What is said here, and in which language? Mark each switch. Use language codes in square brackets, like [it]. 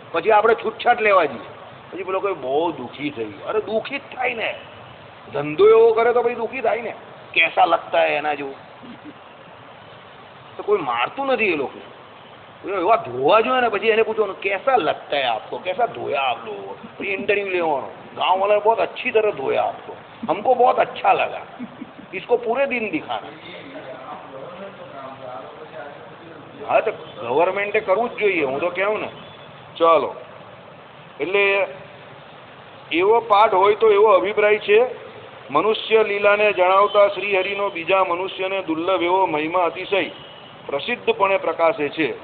[gu] પછી આપણે છૂટછાટ લેવા જઈએ, પછી પેલો કોઈ બહુ દુઃખી થઈ. અરે દુઃખી જ થાય ને, ધંધો એવો કરે તો પછી દુઃખી થાય ને. [hi] કેસા લગતા હે [gu] એના જેવું તો કોઈ મારતું નથી એ લોકો. એવા ધોવા જોઈએ ને પછી એને પૂછવાનું [hi] કેસા લગતા હે આપકો, [gu] કેસા ધોયા આપ લોકો. પછી [hi] इंटरव्यू લેવાનો, गाँव वाला बहुत अच्छी तरह धोया आपको, हमको बहुत अच्छा लगा, इसको पूरे दिन दिखाना. [gu] હા તો ગવર્મેન્ટે કરવું જ જોઈએ, હું તો કહું ને. ચાલો, એટલે એવો પાઠ હોય તો એવો અભિપ્રાય છે. મનુષ્ય લીલાને જણાવતા શ્રીહરિનો બીજા મનુષ્યને દુર્લભ એવો મહિમા અતિશય પ્રસિદ્ધપણે પ્રકાશે છે.